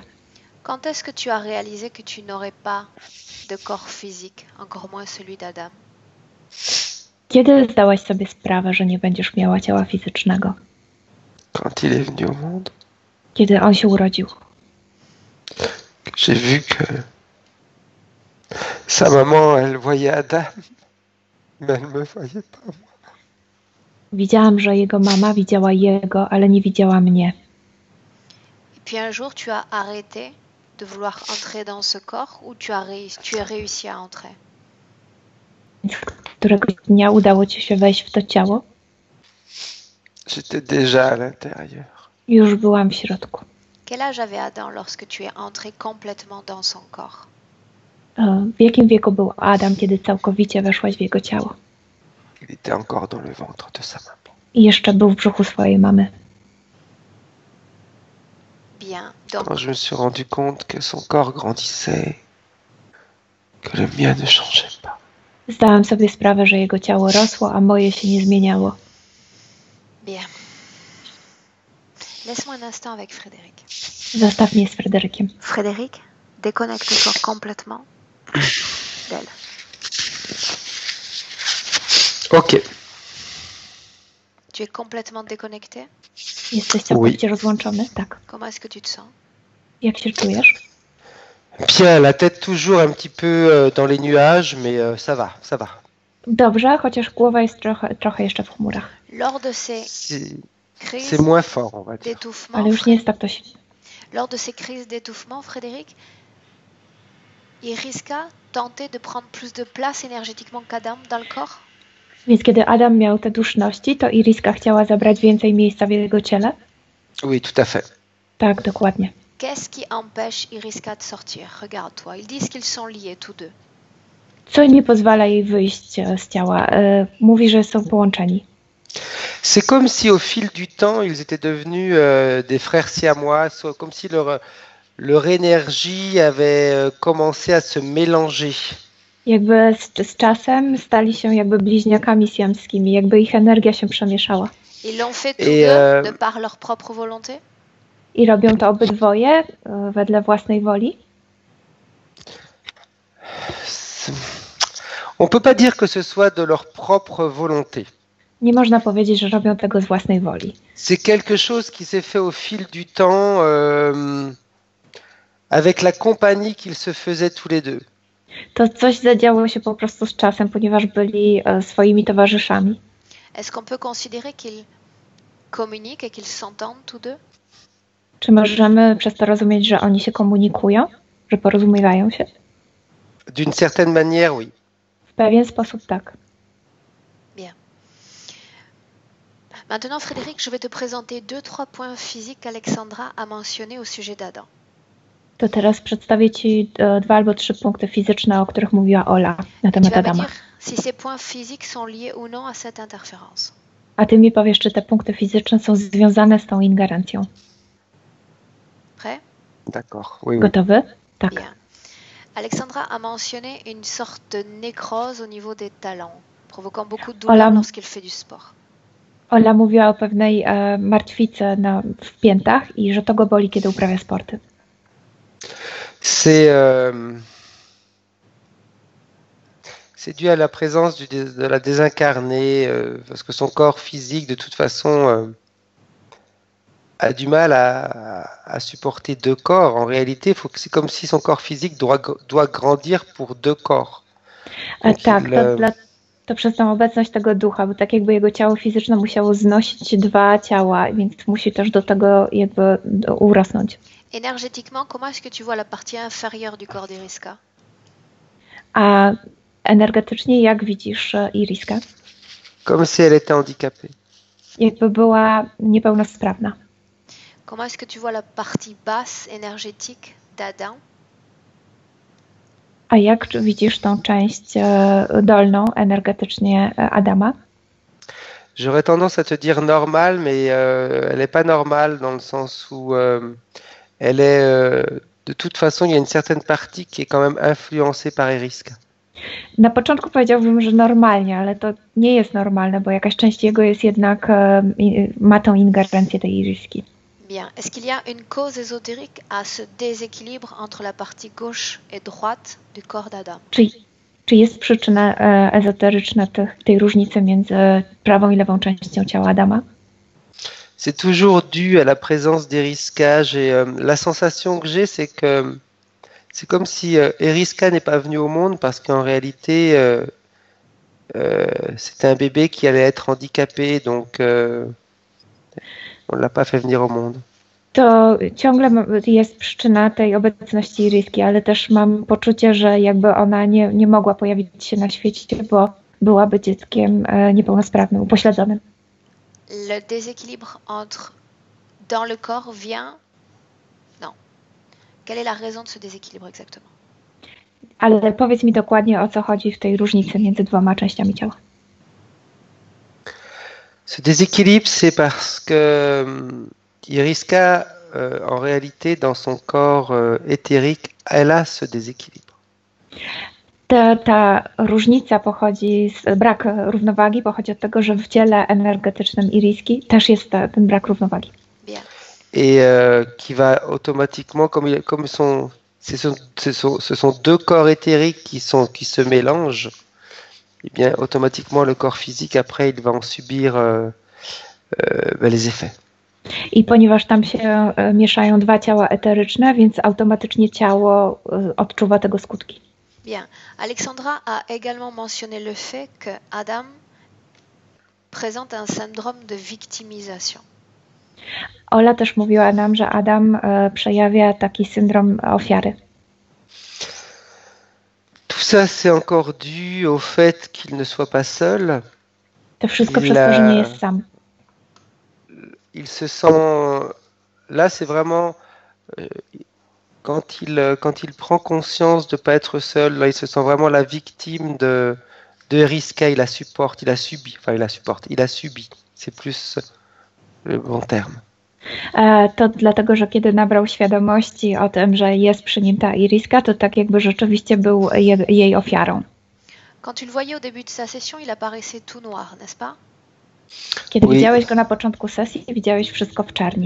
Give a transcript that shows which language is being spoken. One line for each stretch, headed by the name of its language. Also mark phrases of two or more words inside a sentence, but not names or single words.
French: Quand est-ce que tu as réalisé que tu n'aurais pas de corps physique, encore moins celui d'Adam?
Polish: Kiedy zdałaś sobie sprawę, że nie będziesz miała ciała fizycznego?
French: Quand il est venu au monde,
Polish: Kiedy on się urodził?
French: j'ai vu que sa maman, elle voyait Adam, mais elle me voyait pas moi.
Polish: Widziałam, że jego mama widziała jego, ale nie widziała mnie.
French: Et puis un jour, tu as arrêté de vouloir entrer dans ce corps ou tu as réussi à entrer?
Polish: Więc któregoś dnia udało ci się wejść w to ciało?
French: J'étais déjà à l'intérieur.
Polish: Już byłam w środku.
French: Quel âge avait Adam lorsque tu es entré complètement dans son corps?
Polish: W jakim wieku był Adam, kiedy całkowicie weszłaś w jego ciało?
French: Il était encore dans le ventre de sa maman.
Polish: I jeszcze był w brzuchu swojej mamy.
French: Bien. Donc, Quand je me suis rendu compte que son corps grandissait, que le mien ne changeait pas.
Polish: Zdałam sobie sprawę, że jego ciało rosło, a moje się nie zmieniało.
French: bien. Laisse-moi un instant avec Frédéric.
Polish: Zostaw mnie z Fryderykiem.
French: Frédéric, déconnecte-toi complètement d'elle. Ok. Tu es complètement déconnecté?
Polish: Jesteś całkowicie rozłączony? Tak.
French: Comment est-ce que tu te sens?
Polish: Jak się czujesz?
French: Bien, la tête toujours un petit peu dans les nuages, mais ça va, ça va.
Polish: Dobrze, chociaż głowa jest trochę jeszcze w chmurach.
French: Lors de ces C'est crises moins fort, on va dire. d'étouffement,
Polish: Ale już nie jest tak to silne.
French: lors de ces crises d'étouffement, Frédéric, Iriska tentait de prendre plus de place énergétiquement qu'Adam dans le corps?
Polish: Więc kiedy Adam miał te duszności, to Iriska chciała zabrać więcej miejsca w jego ciele?
French: Oui, tout à fait.
Polish: Tak, dokładnie.
French: Qu'est-ce qui empêche Iriska de sortir? Regarde-toi, ils disent qu'ils sont liés tous deux.
Polish: Co nie pozwala jej wyjść z ciała? Mówi, że są połączeni.
French: C'est comme si au fil du temps, ils étaient devenus des frères siamois, comme si leur énergie avait commencé à se mélanger.
Polish: Jakby z czasem stali się jakby bliźniakami siamskimi, jakby ich energia się przemieszała.
French: Ils l'ont fait tous deux de par leur propre volonté?
Polish: I robią to obydwoje wedle własnej woli?
French: On peut pas dire que ce soit de leur propre volonté.
Polish: Nie można powiedzieć, że robią tego z własnej woli.
French: C'est quelque chose qui s'est fait au fil du temps avec la compagnie qu'ils se faisaient tous les deux.
Polish: To coś zadziało się po prostu z czasem, ponieważ byli swoimi towarzyszami.
French: Est-ce qu'on peut considérer qu'ils communiquent et qu'ils s'entendent tous deux?
Polish: Czy możemy przez to rozumieć, że oni się komunikują, że porozumiewają się?
French: D'une certaine manière, oui.
Polish: W pewien sposób tak.
French: Maintenant, Frédéric, je vais te présenter 2-3 points physiques qu'Alexandra a mentionnés au sujet d'Adam.
Polish: To teraz przedstawię Ci 2 albo 3 punkty fizyczne, o których mówiła Ola na
French: Tu
Polish: temat
French: vas me
Polish: Adama.
French: dire si ces points physiques sont liés ou non à cette interférence.
Polish: A Ty mi powiesz, czy te punkty fizyczne są związane z tą ingerencją.
French: Prêt? D'accord. Oui, oui.
Polish: Gotowy? Tak.
French: Bien. Alexandra a mentionné une sorte de nécrose au niveau des talons, provoquant beaucoup de douleur
Polish: Ola-
French: lorsqu'il fait du sport.
Polish: Ola mówiła o pewnej martwicy w piętach i że to go boli, kiedy uprawia sporty.
French: C'est dû à la présence de la désincarnée, parce que son corps physique, de toute façon, a du mal à supporter 2 corps. En réalité, c'est comme si son corps physique doit grandir pour 2 corps. Donc
Polish: Tak, to przez tą obecność tego ducha, bo tak jakby jego ciało fizyczne musiało znosić 2 ciała, więc musi też do tego jakby urosnąć.
French: Énergétiquement, comment est-ce que tu vois la partie inférieure du corps d'Eriska?
Polish: A energetycznie jak widzisz Iriskę?
French: Comme si elle était handicapée.
Polish: Jakby była niepełnosprawna.
French: Comment est-ce que tu vois la partie basse énergétique d'Adam?
Polish: A jak widzisz tą część dolną energetycznie Adama?
French: J'aurais tendance à te dire normale, mais elle n'est pas normale dans le sens où elle est... de toute façon, il y a une certaine partie qui est quand même influencée par Eriska.
Polish: Na początku powiedziałbym, że normalnie, ale to nie jest normalne, bo jakaś część jego jest jednak, ma tą ingerencję tej Iriski.
French: Bien. Est-ce qu'il y a une cause ésotérique à ce déséquilibre entre la partie gauche et droite du corps d'Adam?
Polish: Czy jest przyczyna ezoteryczna tej różnicy między prawą i lewą częścią ciała Adama?
French: C'est toujours dû à la présence d'Eriska. La sensation que j'ai, c'est que c'est comme si Eriska n'est pas venue au monde parce qu'en réalité, c'était un bébé qui allait être handicapé, donc on ne l'a pas fait venir au monde.
Polish: To ciągle jest przyczyna tej obecności Iriski, ale też mam poczucie, że jakby ona nie mogła pojawić się na świecie, bo byłaby dzieckiem niepełnosprawnym, upośledzonym.
French: Le déséquilibre dans le corps vient... Non. Quelle est la raison de ce déséquilibre exactement?
Polish: Ale powiedz mi dokładnie, o co chodzi w tej różnicy między 2 częściami ciała.
French: Ce déséquilibre, c'est parce que Iriska, en réalité, dans son corps éthérique, elle a ce déséquilibre.
Polish: Ta różnica pochodzi brak równowagi pochodzi od tego, że w ciele energetycznym Iriski też jest ten brak równowagi.
French: Bien. Et qui va automatiquement, ce sont 2 corps éthériques qui se mélangent, et bien automatiquement le corps physique après il va en subir les effets.
Polish: I ponieważ tam się mieszają 2 ciała eteryczne, więc automatycznie ciało odczuwa tego skutki.
French: Bien. Alexandra a également mentionné le fait que Adam présente un syndrome de victimisation.
Polish: Ola też mówiła nam, że Adam przejawia taki syndrom ofiary.
French: Tout ça, c'est encore dû au fait qu'il ne soit pas seul.
Polish: To wszystko przez to, że nie jest sam.
French: Il se sent... Là, c'est vraiment... Quand il prend conscience de ne pas être seul, là, il se sent vraiment la victime de Eriska. Il a subi. C'est plus le bon terme.
Polish: To dlatego, że kiedy nabrał świadomości o tym, że jest przy nim ta Iriska, to tak jakby rzeczywiście był jej ofiarą.
French: Quand tu le voyais au début de sa session, il apparaissait tout noir, n'est-ce pas?
Polish: Kiedy widziałeś go na początku sesji, widziałeś wszystko w czerni.